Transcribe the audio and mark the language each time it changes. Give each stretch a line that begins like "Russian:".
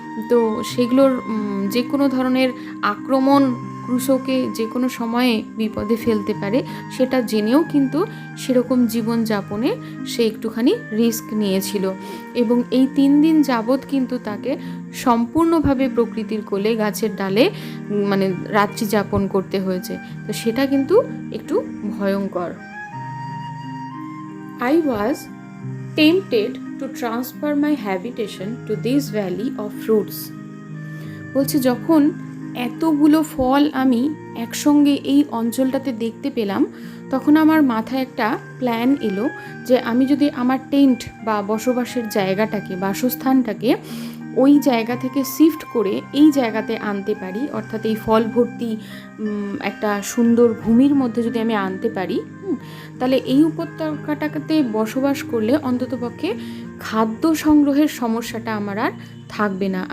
Bangla: তো সেগুলোর যে কোনো ধরনের আক্রমণ ক্রুশোকে যে কোনো সময়ে বিপদে ফেলতে পারে, সেটা জেনেও কিন্তু সেরকম জীবনযাপনে সে একটুখানি রিস্ক নিয়েছিল। এবং এই 3 দিন যাবৎ কিন্তু তাকে সম্পূর্ণভাবে প্রকৃতির কোলে গাছের ডালে মানে রাত্রি যাপন করতে হয়েছে। তো সেটা কিন্তু একটু ভয়ঙ্কর।
English: I was tempted to transfer my habitation to this valley of fruits.
Bangla: বলছে যখন এতগুলো ফল আমি একসঙ্গে এই অঞ্চলটাতে দেখতে পেলাম তখন আমার মাথায় একটা প্ল্যান এলো যে আমি যদি আমার টেন্ট বা বসবাসের জায়গাটাকে বাসস্থানটাকে ওই জায়গা থেকে শিফট করে এই জায়গাতে আনতে পারি, অর্থাৎ এই ফল ভর্তি একটা সুন্দর ভূমির মধ্যে যদি আমি আনতে পারি, তাহলে এই উপত্যকাটাতে বসবাস করলে অন্ততপক্ষে খাদ্য সংগ্রহের সমস্যাটা আমার আর থাকবে না।